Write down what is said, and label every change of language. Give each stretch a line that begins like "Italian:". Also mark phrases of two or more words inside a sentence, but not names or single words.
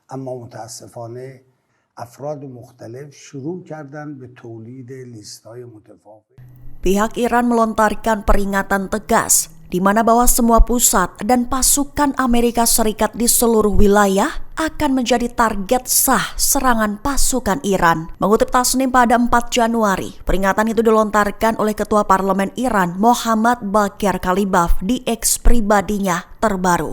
Persian: اما متاسفانه افراد مختلف شروع کردن به تولید لیست‌های متفاوت.
Indonesian: Pihak Iran melontarkan peringatan tegas di mana bahwa semua pusat dan pasukan Amerika Serikat di seluruh wilayah akan menjadi target sah serangan pasukan Iran. Mengutip Tasnim pada 4 Januari, peringatan itu dilontarkan oleh Ketua Parlemen Iran Mohammad Bagher Ghalibaf di X pribadinya terbaru.